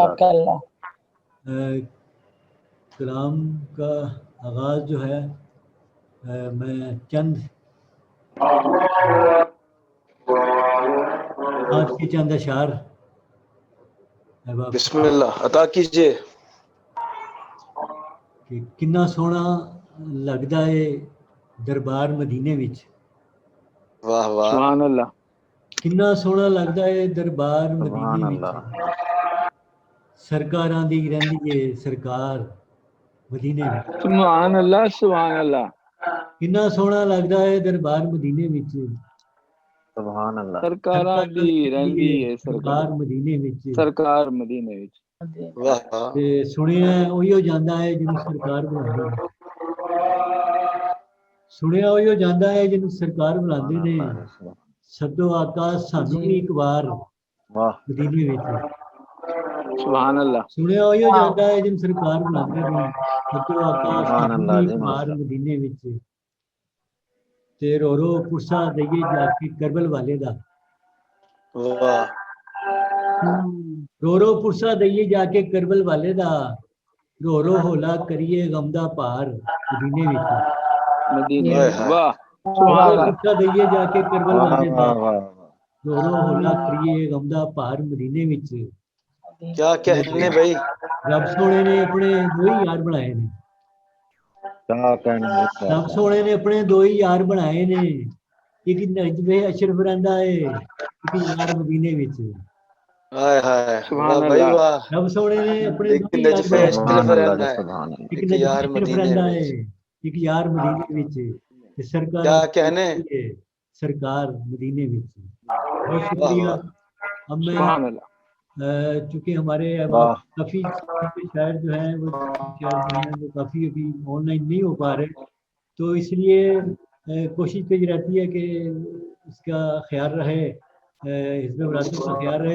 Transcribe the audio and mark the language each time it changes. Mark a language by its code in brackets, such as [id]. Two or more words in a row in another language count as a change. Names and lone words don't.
[ur] کلام کا آغاز جو ہے میں چند آج کے چند اشعار بسم اللہ عطا کیجئے. [pa] کہ کنا سونا لگدا ہے دربار مدینے وچ. [ur] واہ واہ. [ar] سبحان اللہ. [pa] کنا سونا لگدا ہے دربار [ar] سبحان [pa] مدینے [ar] اللہ. [pa] وچ. سرکاراں دی رہندی ہے سرکار مدینے وچ. [ar] سبحان اللہ سبحان اللہ. [pa] کنا سونا لگدا ہے دربار مدینے وچ. [ar] سبحان اللہ. [pa] سرکاراں دی رہندی ہے سرکار مدینے وچ. سرکار مدینے وچ. [ur] واہ واہ. [pa] تے سنیا اوہی ہو جاندا ہے جنوں سرکار بلاندے نے. سنیا اوہی ہو جاندا ہے جنوں سرکار بلاندے نے. سدو آقا سانو بھی ایک بار مدینے وچ. [ar] سبحان اللہ. [pa] سنیا اوہی ہو جاندا ہے جنوں سرکار بلاندے نے. سدو آقا سانو بھی ایک بار مدینے وچ. تے رو رو پرسا دئیے جا کے کربل والے دا. [ur] واہ. [pa] رو رو پرسا دئیے جا کے کربل والے دا. رو رو ہولا کریے غم دا پار مدینے وچ. مدینے. واہ. رو رو پرسا دئیے جا کے کربل والے دا. رو رو ہولا کریے غم دا پار مدینے وچ. [ur] کیا کہنے بھائی. [pa] رب سونے نے اپنے دو ہی یار بنائے نے. رب سونے نے اپنے دو ہی یار بنائے نے. ایک نجم اشرف رہندا ہے، ایک یار مدینے وچ. ہائے ہائے. [ar] سبحان [ur] واہ بھائی [ar] اللہ. [ur] واہ. [pa] رب سونے نے اپنے ایک دو ہی یار نجف بنائے اشرف نے. رہندا ہے، ایک ایک نجم یار اشرف مدینے رہندا وچ. ہے، ایک یار مدینے وچ. تے سرکار [ur] کیا کہنے. [pa] سرکار مدینے وچ. بہت [ur] واہ شکریہ. واہ. اب میں [ar] سبحان اللہ. [ur] چونکہ ہمارے کافی شاعر جو ہیں وہ کافی ابھی آن لائن نہیں ہو پا رہے، تو اس لیے کوشش کی رہتی ہے کہ اس کا خیال رہے، حزب وراثت کا خیال رہے.